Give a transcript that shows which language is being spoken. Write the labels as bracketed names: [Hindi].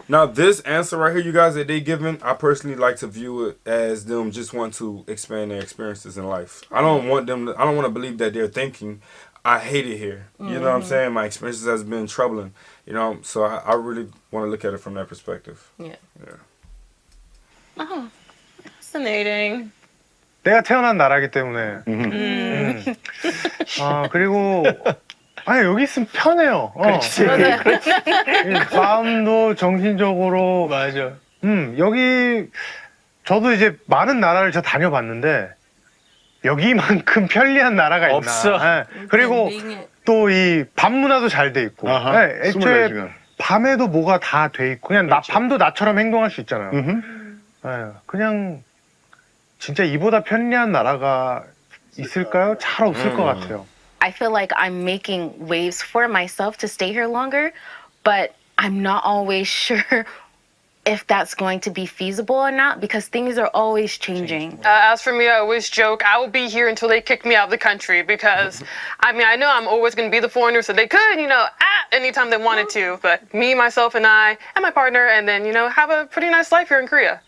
[English] Now, this answer right here, you guys, that they given, I personally like to view it as them just want to expand their experiences in life. I don't want to believe that they're thinking, I hate it here. You know what I'm saying? My experiences has been troubling. You know, so I really want to look at it from that perspective. Yeah. Oh, fascinating. [Korean] 내가 태어난 나라기 때문에. 그리고 아니 여기 있으면 편해요. 그렇지. 마음도 정신적으로. 맞아. 여기 저도 이제 많은 나라를 저 다녀봤는데 여기만큼 편리한 나라가 있나? 없어. 네. 그리고 또 이 밤 문화도 잘 돼 있고. 네. 애초에 24시간. 밤에도 뭐가 다 돼 있고 그냥 밤도 나처럼 행동할 수 있잖아요. 네. 그냥 진짜 이보다 편리한 나라가 있을까요? 잘 없을 것 같아요. [English] I feel like I'm making waves for myself to stay here longer, but I'm not always sure if that's going to be feasible or not because things are always changing. As for me, I always joke, I will be here until they kick me out of the country because, I mean, I know I'm always going to be the foreigner, so they could, you know, anytime they wanted to, but me, myself, and I, and my partner, and then, you know, have a pretty nice life here in Korea.